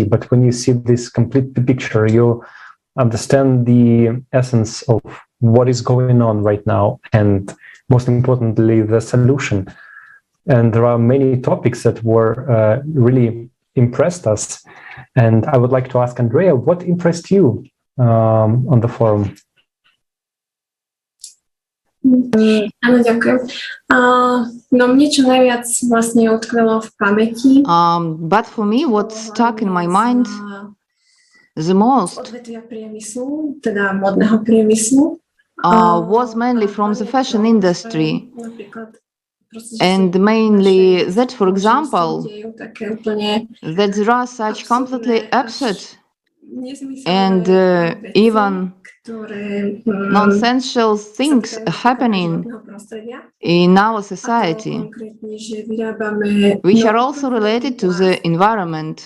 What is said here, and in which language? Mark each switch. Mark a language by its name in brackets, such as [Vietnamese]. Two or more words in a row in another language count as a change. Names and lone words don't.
[English] But when you see this complete picture, you understand the essence of what is going on right now, and most importantly, the solution. And there are many topics that were really impressed us. And I would like to ask Andrea, what impressed you on the forum? [Slovak] Áno, ďakujem. No mne čo najviac vlastne utkvelo v pamäti. [English] But for me, what stuck in my mind the most [Slovak] odvetvia priemyslu, teda modného priemyslu, [English] was mainly from the fashion industry. And mainly that, for example, that there are such completely absurd and even nonsensical things happening in our society, which are also related to the environment.